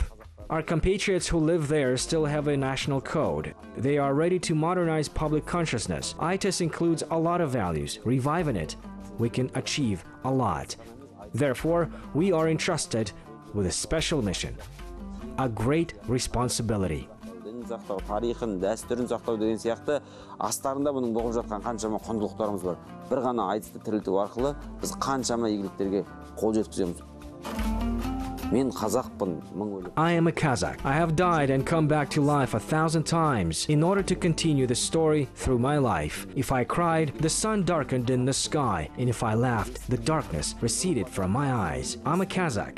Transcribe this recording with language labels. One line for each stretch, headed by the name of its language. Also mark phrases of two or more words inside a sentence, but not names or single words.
English: Our compatriots who live there still have a national code. They are ready to modernize public consciousness. ITIS includes a lot of values. Reviving it, we can achieve a lot. Therefore, we are entrusted with a special mission, a great responsibility.
Kazakh: Сақтау, тарихын, дәстүрін сақтау деген сияқты астарында бұның бұғып жатқан қаншама құндылықтарымыз бар. Бір ғана айтысты тірілту арқылы біз қаншама игіліктерге қол жеткіземіз.
English: I am a Kazakh. I have died and come back to life 1,000 times in order to continue the story through my life. If I cried, the sun darkened in the sky, and if I laughed, the darkness receded from my eyes. I'm a Kazakh.